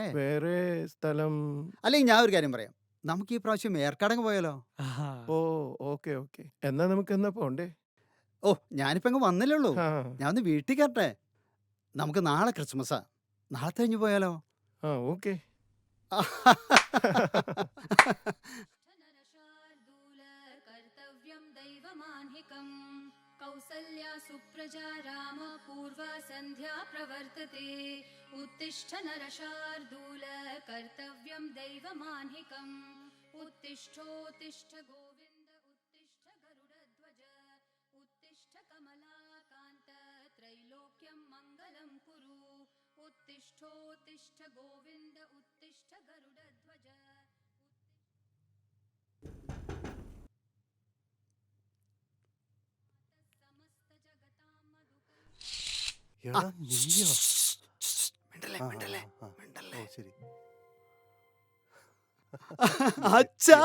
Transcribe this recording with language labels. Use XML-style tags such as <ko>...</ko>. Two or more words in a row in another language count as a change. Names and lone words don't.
<ml>വേറെ സ്ഥലം? അല്ലെങ്കിൽ ഞാൻ ഒരു കാര്യം പറയാം, നമുക്ക് ഈ പ്രാവശ്യം ഏർക്കാടങ്ങ് പോയാലോ? ഓ,</ml> <en>okay okay.</en> <ml>എന്നാ നമുക്ക് എന്നാ പോണ്ടേ? ഓ, ഞാനിപ്പോ അങ്ങ് വന്നില്ലേ ഉള്ളൂ. ആ ഞാൻ ഒന്ന് വീട്ടിൽ കയറട്ടെ. നമുക്ക് നാളെ ക്രിസ്മസാ, നാളെ കഴിഞ്ഞ് പോയാലോ? ആ ഓക്കെ.</ml> <sa>नरशार्दूल कर्तव्यं दैवमान्हिकम् कौसल्या सुप्रजा राम पूर्वा सन्ध्या प्रवर्तते उत्तिष्ठ नरशार्दूल कर्तव्यं दैवमान्हिकम् उत्तिष्ठोत्तिष्ठ गोविन्द उत्तिष्ठ गरुडध्वज उत्तिष्ठ कमलाकान्त त्रैलोक्यं मङ्गलं कुरु उत्तिष्ठोत्तिष्ठ गोविन्द उत्तिष्ठ गरुडध्वज</sa> <ml>എടാ നീയോ? മിണ്ടല്ലേ, ആ, മിണ്ടല്ലേ, ആ, ആ. മിണ്ടല്ലേ. ഓ, ശരി. അച്ഛാ,</ml>